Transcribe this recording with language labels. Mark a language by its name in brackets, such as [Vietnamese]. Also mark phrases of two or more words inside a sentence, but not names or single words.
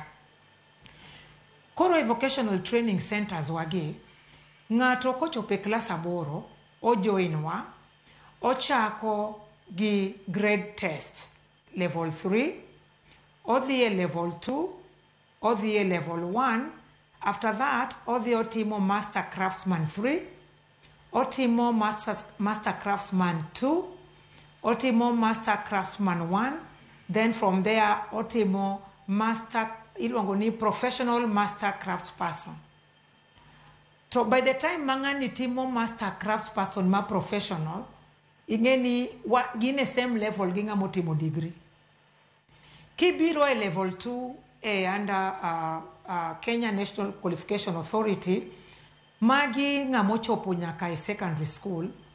[Luo (Kenya and Tanzania)] Koro e [English] vocational training centers [Luo (Kenya and Tanzania)] wagi, ng'ato kochope class 8 ojoinwa, ochako [English] gi grade test level 3, [Luo (Kenya and Tanzania)] odhi e [English] level 2, [Luo (Kenya and Tanzania)] odhi e [English] level 1, after that [Luo (Kenya and Tanzania)] odhi otimo [English] master craftsman 3, otimo master craftsman 2, otimo master craftsman 1, then from there otimo master [Luo (Kenya and Tanzania)] iluongo ni [English] professional master craftsperson. [Luo (Kenya and Tanzania)] To [English] by the time [Luo (Kenya and Tanzania)] mang'ani timo [English] master craftsperson [Luo (Kenya and Tanzania)] ma professional, ing'eni gin e [English] same level [Luo (Kenya and Tanzania)] gi ng'amo timo degree. Kibiro e level 2 under Kenya National Qualification Authority, magi ng'amo chopo nyaka e [English] secondary school.